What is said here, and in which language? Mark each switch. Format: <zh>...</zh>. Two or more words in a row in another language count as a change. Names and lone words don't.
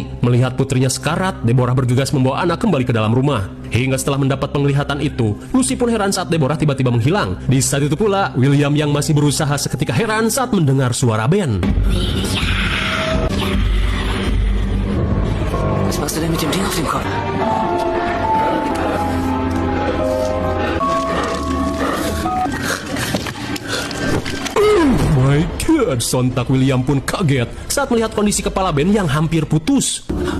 <id>Melihat putrinya sekarat, Deborah bergegas membawa Anna kembali ke dalam rumah. Hingga setelah mendapat penglihatan itu, Lucy pun heran saat Deborah tiba-tiba menghilang. Di saat itu pula, William yang masih berusaha seketika heran saat mendengar suara band.</id> <de>Was machst du denn mit dem Ding auf dem Kopf?</de> <en>My God,</en> <id>sontak William pun kaget saat melihat kondisi kepala band yang hampir putus.</id>